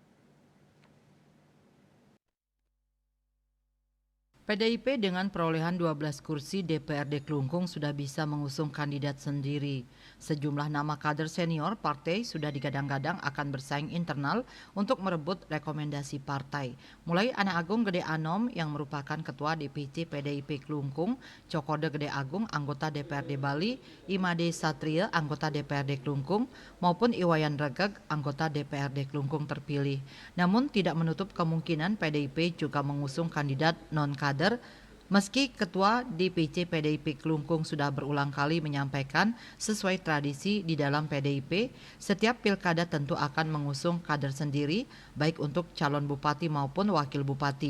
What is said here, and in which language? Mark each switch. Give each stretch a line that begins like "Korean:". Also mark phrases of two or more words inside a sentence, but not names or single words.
Indonesian: PDIP dengan perolehan 12 kursi DPRD Klungkung sudah bisa mengusung kandidat sendiri. Sejumlah nama kader senior partai sudah digadang-gadang akan bersaing internal untuk merebut rekomendasi partai. Mulai Ana Agung Gede Anom yang merupakan Ketua DPC PDIP Klungkung, Cokode Gede Agung anggota DPRD Bali, Imade Satria anggota DPRD Klungkung, maupun Iwayan Regeg anggota DPRD Klungkung terpilih. Namun tidak menutup kemungkinan PDIP juga mengusung kandidat non-kader. Meski Ketua DPC PDIP Klungkung sudah berulang kali menyampaikan sesuai tradisi di dalam PDIP, setiap pilkada tentu akan mengusung kader sendiri, baik untuk calon bupati maupun wakil bupati.